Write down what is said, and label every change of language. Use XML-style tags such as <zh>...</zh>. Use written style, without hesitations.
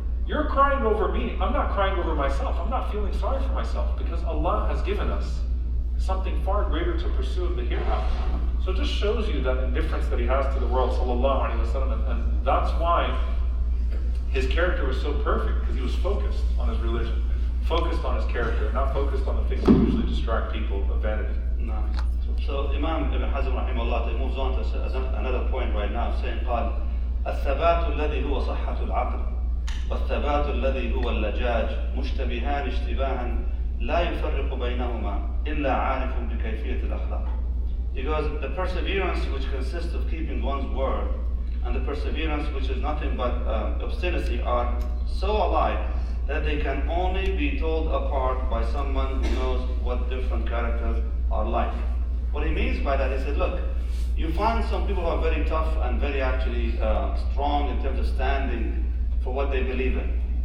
<en>You're crying over me. I'm not crying over myself. I'm not feeling sorry for myself because Allah has given us something far greater to pursue of the hereafter. So it just shows you that indifference that he has to the world, sallallahu alaihi wasallam, and that's why his character was so perfect, because he was focused on his religion, focused on his character, not focused on the things that usually distract people of vanity. No. So Imam Ibn Hazm rahimahullah, he moves on to another point right now, saying,</en> <ar>قال الثبات الذي هو صحة العقل والثبات الذي هو اللجاج مشتبهان اشتباها لا يفرق بينهما إلا عارف بكيفية الأخلاق.</ar> <en>Because the perseverance which consists of keeping one's word and the perseverance which is nothing but obstinacy are so alike that they can only be told apart by someone who knows what different characters are like. What he means by that, he said, look, you find some people who are very tough and very actually strong in terms of standing for what they believe in.</en>